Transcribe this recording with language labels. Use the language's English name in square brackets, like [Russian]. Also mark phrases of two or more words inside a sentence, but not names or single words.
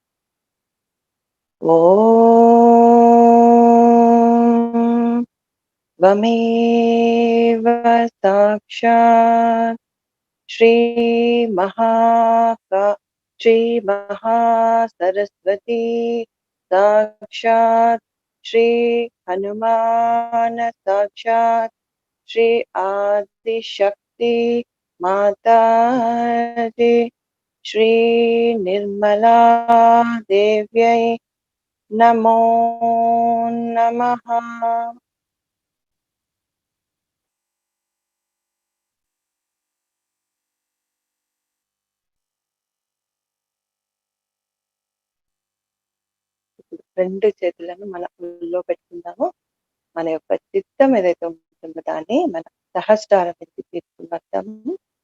[Sanskrit] ఓం త్వమేవ సాక్షాత్ శ్రీ మహాసరస్వతి సాక్షాత్ శ్రీ హనుమాన సాక్షాత్ श्री आदिशक्ति माता जी श्री निर्मला देव्यै नमो नमः। [Telugu] రెండు చేతులను మన ఒళ్ళో పెట్టుకుందాము. మన యొక్క చిత్తం ఏదైతే ఉంటుందో దాన్ని మన సహస్రారం మీదకి తీసుకుని వద్దాము.